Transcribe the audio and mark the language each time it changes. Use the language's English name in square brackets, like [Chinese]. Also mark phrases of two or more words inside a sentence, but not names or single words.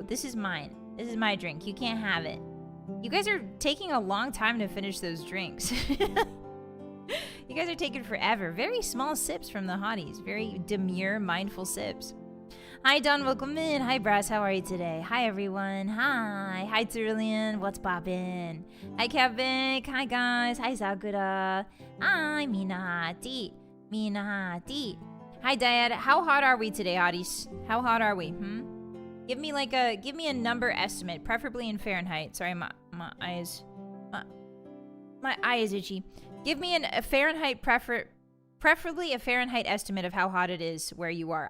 [English] This is mine. This is my drink. You can't have it. You guys are taking a long time to finish those drinks. You guys are taking forever. Very small sips from the hotties. Very demure, mindful sips. Hi, Don. Welcome in. Hi, Brass. How are you today? Hi, everyone. Hi. Hi, Cerulean. What's poppin'? Hi, Kevin. Hi, guys. Hi, Sakura. Hi, Minahati. Minahati. Hi, Dad. How hot are we today, hotties? How hot are we? Give me a number estimate, preferably in Fahrenheit. Sorry, my eye is itchy. Give me a Fahrenheit preferably a Fahrenheit estimate of how hot it is where you are.